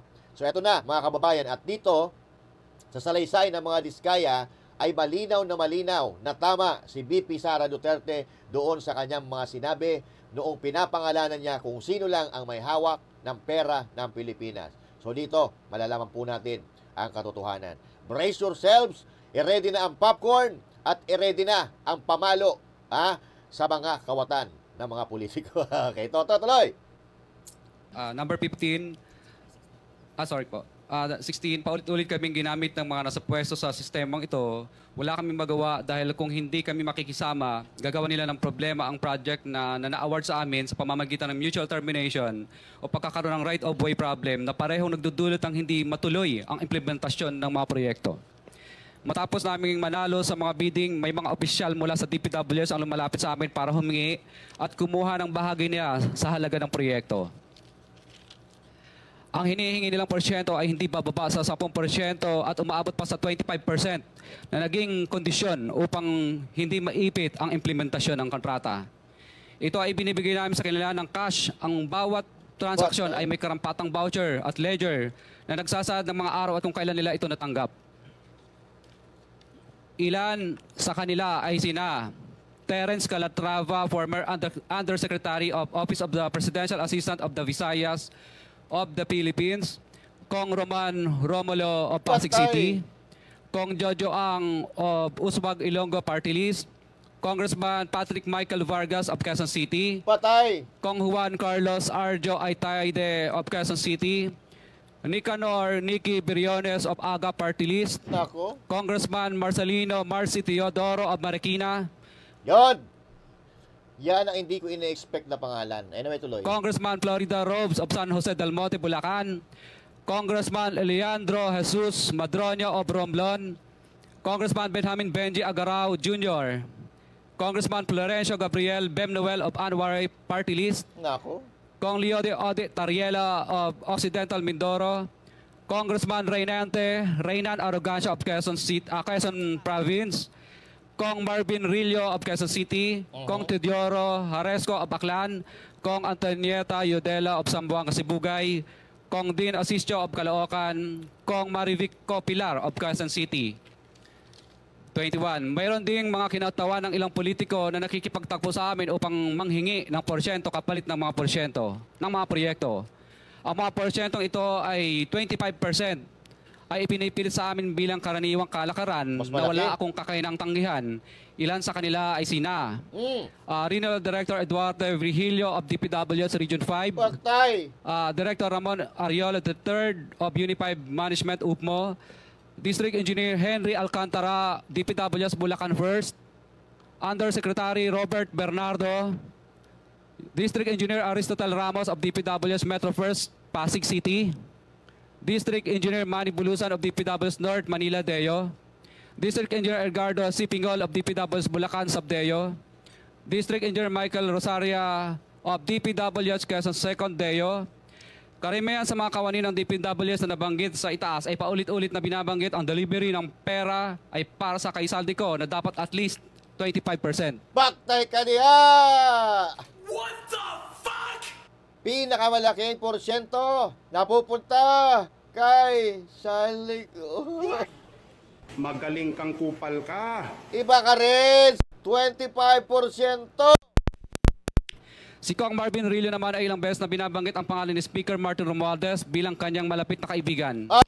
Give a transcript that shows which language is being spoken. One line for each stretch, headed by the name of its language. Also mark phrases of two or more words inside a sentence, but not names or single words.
Filipino: So eto na mga kababayan, at dito sa salaysay ng mga diskaya ay malinaw na tama si BP Sara Duterte doon sa kanyang mga sinabi noong pinapangalanan niya kung sino lang ang may hawak ng pera ng Pilipinas. So dito, malalaman po natin ang katotohanan.
English: Brace yourselves,
Filipino: i-ready na ang popcorn at i-ready na ang pamalo sa mga kawatan ng mga politiko. Okay, tuloy. Number 15, 16, paulit-ulit kaming ginamit ng mga nasa pwesto sa sistemang ito. Wala kaming magawa dahil kung hindi kami makikisama, gagawa nila ng problema ang project na na-award sa amin sa pamamagitan ng
English: mutual termination
Filipino: o pagkakaroon ng
English: right-of-way problem
Filipino: na parehong nagdudulot ng hindi matuloy ang implementasyon ng mga proyekto. Matapos naming manalo sa mga bidding, may mga opisyal mula sa DPWS ang lumalapit sa amin para humingi at kumuha ng bahagi nila sa halaga ng proyekto. Ang hinihingi nilang porsyento ay hindi bababa sa 10% at umaabot pa sa 25% na naging kondisyon upang hindi maipit ang implementasyon ng kontrata. Ito ay binibigay namin sa kanila ng cash. Ang bawat transaksyon ay may karampatang voucher at ledger na nagsasaad ng mga araw at kung kailan nila ito natanggap. Ilan sa kanila ay sina Terence Calatrava,
English: former Undersecretary of Office of the Presidential Assistant of the Visayas of the Philippines, Kong Roman Romulo of Pasig City, Kong Jojo Ang of Uswag Ilonggo Party List, Congressman Patrick Michael Vargas of Quezon City,
Filipino: Patay.
English: Kong Juan Carlos Arjo Aitaide of Quezon City, Nicanor Nicky Briones of AGA Party List,
Filipino: Nako.
English: Congressman Marcelino Marcy Teodoro of Marikina,
Filipino: Yon. Yan ang hindi ko ina-expect na pangalan. Anyway, tuloy.
English: Congressman Florida Robes of San Jose del Monte, Bulacan, Congressman Leandro Jesus Madroño of Romblon, Congressman Benjamin Benji Agarao Jr., Congressman Florencio Gabriel Bemnoel of Anwar Party List,
Filipino: Nako.
English: Kong Leo de Ode Tariela of Occidental Mindoro, Congressman Reynan Arrogancia of Quezon Province, Kong Marvin Rillo of Quezon City, Kong Teodoro Haresco of Baclan, Kong Antonieta Yudela of Zamboanga, Sibugay, Kong Dean Asistio of Caloocan, Kong Marivic Copilar of Quezon City. 21.
Filipino: Mayroon ding mga kinatawan ng ilang politiko na nakikipagtakbo sa amin upang manghingi ng porsyento kapalit ng mga porsyento ng mga proyekto. Ang mga porsyentong ito ay 25% ay ipinipilit sa amin bilang karaniwang kalakaran Mas na malaki. wala akong kakainang tanggihan. Ilan sa kanila ay sina Regional Director Eduardo Virgilio of DPWS Region 5, Patay.
English: Director Ramon Ariola III of Unified Management UPMO, District Engineer Henry Alcantara, DPWS Bulacan First, Undersecretary Robert Bernardo, District Engineer Aristotle Ramos of DPWS Metro First, Pasig City, District Engineer Manny Bulusan of DPWS North, Manila Deo, District Engineer Edgardo C. Pingol of DPWS Bulacan Subdeo, District Engineer Michael Rosaria of DPWS Quezon Second Deo.
Filipino: Karamihan sa mga kawani ng DPWS na nabanggit sa itaas ay paulit-ulit na binabanggit ang delivery ng pera ay para sa kaisaldi ko na dapat
English: at least
Filipino: 25%. Patay ka niya!
English: What the fuck?
Filipino: Pinakamalaking porsyento napupunta kay Salico. Magaling kang kupal ka. Iba ka rin, 25%. Si Kong Marvin Rillo naman ay ilang beses na binabanggit ang pangalan ni Speaker Martin Romualdez bilang kanyang malapit na kaibigan.